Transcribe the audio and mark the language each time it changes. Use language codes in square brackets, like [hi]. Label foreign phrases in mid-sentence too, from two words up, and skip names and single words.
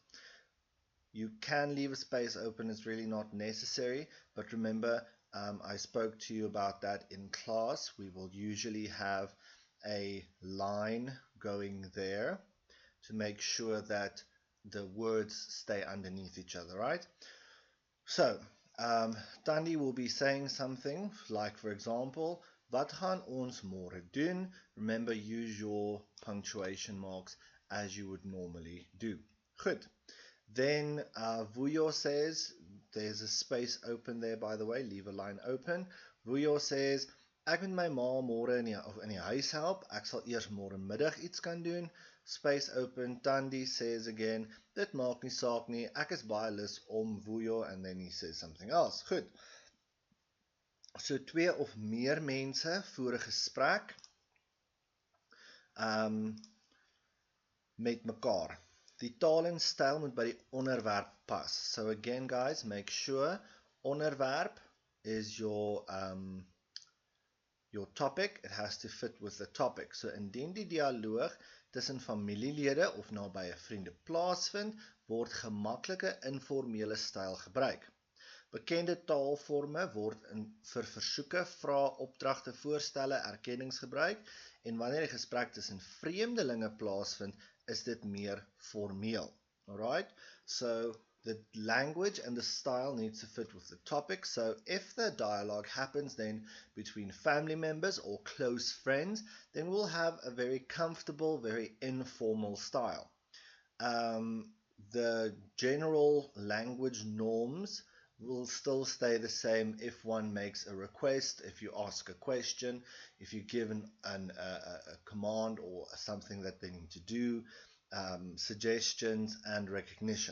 [en] You can leave a space open, it's really not necessary, but remember, I spoke to you about that in class. We will usually have a line going there to make sure that the words stay underneath each other, right? So, Tandy will be saying something like, for example, [af] wat gaan ons môre doen? [en] Remember, use your punctuation marks as you would normally do. Good. Then Vuyo says, there's a space open there, by the way, leave a line open. Vuyo says, [af] ek moet my ma môre in die huis help. Ek sal eers môre middag iets kan doen. [en] Space open. Tandy says again, [af] dit maak nie saak nie. Ek is baie lus om Vuyo, [en] and then he says something else. [af] Goed. So 2 of meer mense voer 'n gesprek met mekaar. Die taal en styl moet by die onderwerp pas. [en] So again guys, make sure onderwerp is your topic. It has to fit with the topic. [af] So indien die dialoog tussen familielede of nabye vriende plaasvind, word gemaklike informele styl gebruik. Bekende taalvorme word vir versoeke, vrae, opdragte, voorstelle, erkennings gebruik, en wanneer die gesprek tussen vreemdelinge plaasvind, is dit meer formeel. [en] Alright? So the language and the style needs to fit with the topic. So if the dialogue happens then between family members or close friends, then we'll have a very comfortable, very informal style. The general language norms will still stay the same if one makes a request, if you ask a question, if you give a command or something that they need to do, suggestions and recognition.